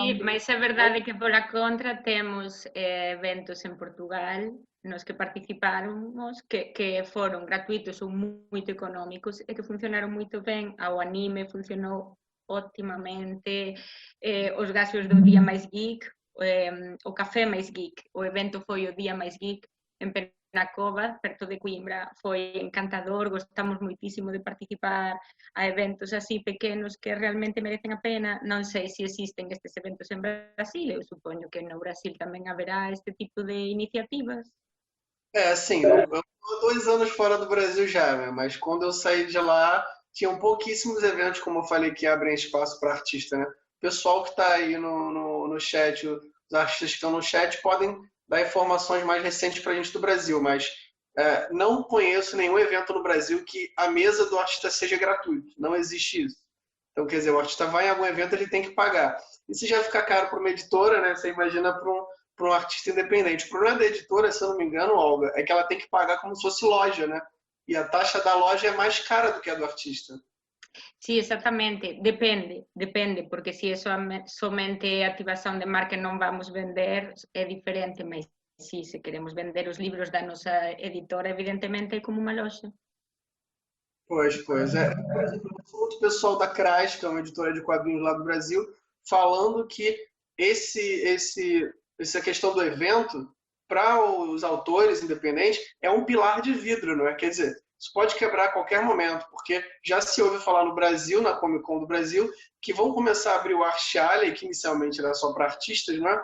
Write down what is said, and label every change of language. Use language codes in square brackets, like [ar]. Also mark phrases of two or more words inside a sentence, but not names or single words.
[pt] Sim, mas é verdade que por a contra temos eventos em Portugal nos que participamos que foram gratuitos ou muito económicos e que funcionaram muito bem. Ao Anime funcionou otimamente, os gastos do Dia Mais Geek, o Café Mais Geek, o evento foi o Dia Mais Geek en Penacova, perto de Coimbra. [gl] Foi encantador, gostamos moitísimo de participar a eventos así pequenos que realmente merecen a pena. Non sei se existen estes eventos en Brasil, eu supoño que no Brasil tamén haberá este tipo de iniciativas. [pt] Assim, eu tô há 2 anos fora do Brasil já, né? Mas quando eu saí de lá, tinham pouquíssimos eventos, como eu falei, que abrem espaço para artista, né? O pessoal que está aí no chat, os artistas que estão no chat, podem dar informações mais recentes para a gente do Brasil, mas não conheço nenhum evento no Brasil que a mesa do artista seja gratuita. Não existe isso. Então, quer dizer, o artista vai em algum evento, ele tem que pagar. E se já fica caro para uma editora, né? Você imagina para um artista independente. O problema da editora, se eu não me engano, Olga, é que ela tem que pagar como se fosse loja, né? E a taxa da loja é mais cara do que a do artista. [gl] Sí, exactamente, depende, porque se é somente activación de marca e non vamos vender, é diferente, mas sí, se queremos vender os libros da nosa editora, evidentemente é como unha loja. Pois. [pt] Por exemplo, outro pessoal da CRAS, que é uma editora de quadrinhos lá do Brasil, falando que essa questão do evento, para os autores independentes, é um pilar de vidro, não é? Quer dizer, isso pode quebrar a qualquer momento, porque já se ouve falar no Brasil, na Comic Con do Brasil, que vão começar a abrir o Art Alley, que inicialmente era só para artistas, né?